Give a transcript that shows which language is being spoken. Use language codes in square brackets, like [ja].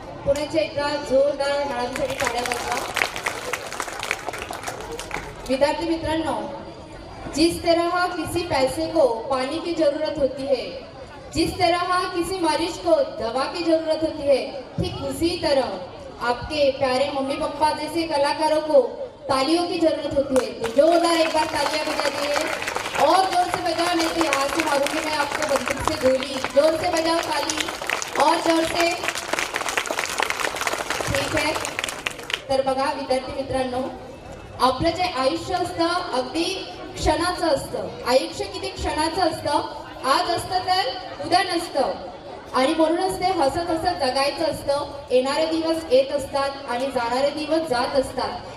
[mr] पुण्याच्या एकदा जोरदार टाळ्यांसाठी टाळ्या वाजवा. विद्यार्थी मित्रांनो, [hi] जिस तरह किसी पैसे को पानी की जरूरत होती है, जिस तरह किसी मरीज को दवा की जरूरत होती है, ठीक उसी तरह आपके प्यारे मम्मी पापा जैसे कलाकारों को तालियों की जरूरत होती है. तो जोरदार एक बार तालियां बजा दीजिए और जोर से बजाओ, नहीं तो यहाँ से मारूंगी मैं आपको बंदूक से गोली. जोर से बजाओ ताली और जोर से. [mr] ठीक आहे. तर बघा विद्यार्थी मित्रांनो, आपलं जे आयुष्य असतं अगदी क्षणाचं असतं. आयुष्य किती क्षणाचं असतं. आज असतं तर उद्या नसतं आणि म्हणूनच ते हसत हसत जगायचं असतं. येणारे दिवस येत असतात आणि जाणारे दिवस जात असतात.